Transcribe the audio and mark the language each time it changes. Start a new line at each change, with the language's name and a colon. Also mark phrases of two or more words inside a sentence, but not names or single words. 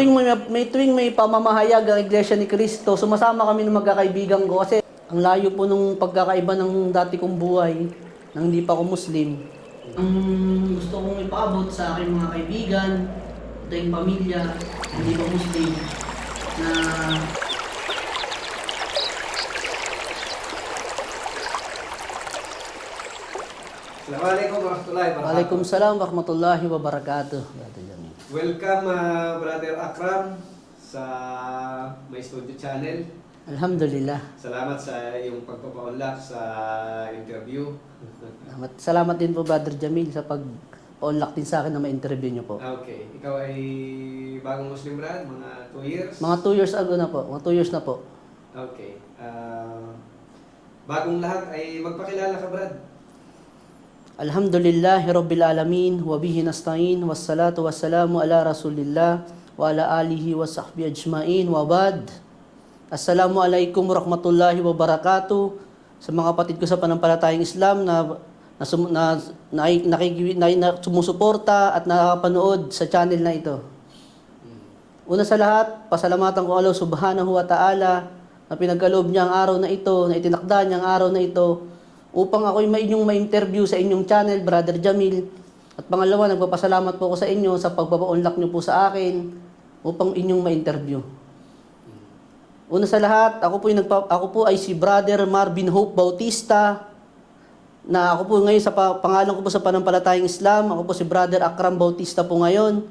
Filipino: Tuwing may pamamahayag ang Iglesia ni Cristo, sumasama kami ng magkakaibigan ko kasi ang layo po nung pagkakaiba ng dati kong buhay nang hindi pa ako Muslim. Ang gusto kong ipaabot sa aking mga kaibigan, ating pamilya, hindi pa Muslim, na
Arabic: السلام عليكم ورحمة الله وبركاته. وعليكم السلام ورحمة الله وبركاته.
Filipino: Brother Jamil. Welcome, Brother Akram, sa My Studio Channel. Alhamdulillah. Salamat sa iyong pagpapaunlak sa interview. Salamat din po Brother Jamil sa pag-unlock din sa akin na ma-interview niyo po. Okay. Ikaw ay bagong Muslim, Brad? Mga 2 years? Mga 2
English: years ago
Filipino: na po. Mga 2 years na po. Okay. Bagong lahat ay magpakilala ka, Brad.
Arabic: الحمد لله رب العالمين، وبه نستعين، والصلاة والسلام على رسول الله، وعلى آله وصحبه أجمعين، وبعد. السلام عليكم ورحمة الله وبركاته.
Filipino: Sa mga kapatid ko sa panampalatayang Islam na sumusuporta at nakakapanood sa channel na ito. Una sa lahat, pasalamatan ko Allah
Arabic: سبحانه وتعالى
Filipino: na pinagkaloob niya ang araw na ito, na itinakda niya ang araw na ito, upang ako'y inyong ma-interview sa inyong channel, Brother Jamil. At pangalawa, nagpapasalamat po ako sa inyo sa pagpapa-unlock niyo po sa akin upang inyong ma-interview. Una sa lahat, ako po ay si Brother Marvin Hope Bautista, na ako po ngayon sa pangalan ko po sa panampalatayang Islam, ako po si Brother Akram Bautista po ngayon.